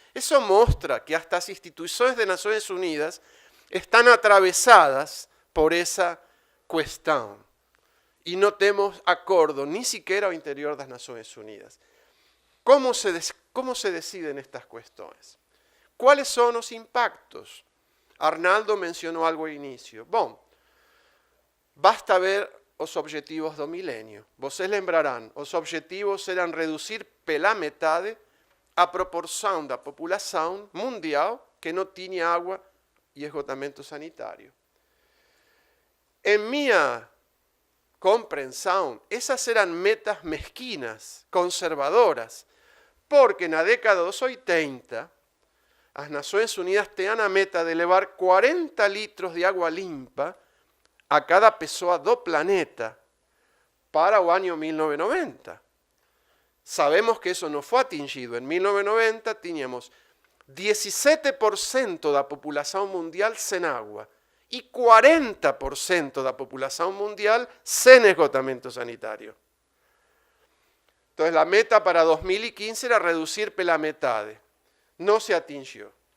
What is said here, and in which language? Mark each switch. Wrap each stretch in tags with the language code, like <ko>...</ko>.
<es>Eso muestra que hasta las instituciones de Naciones Unidas están atravesadas por esa cuestión. Y no tenemos acuerdo ni siquiera al interior de las Naciones Unidas. ¿Cómo se deciden estas cuestiones? ¿Cuáles son los impactos? Arnaldo mencionó algo al inicio. Bueno, basta ver os objetivos do milenio.</es> <pt>Vocês lembrarán, os objetivos eran reducir pela metade a proporção da população mundial que não tinha água e esgotamento sanitário. Em minha compreensão, essas eram metas mesquinas, conservadoras, porque na década dos 80, as Nações Unidas tinham a meta de levar 40 litros de água limpa a cada pessoa do planeta para o año 1990.</pt> <es>Sabemos que eso no fue atingido. En 1990 teníamos 17%</es> <pt>da população mundial sem</pt> <es>agua y 40% da população mundial sem esgotamento sanitario. Entonces la meta para 2015 era reducir pela metade. No se atingió.</es>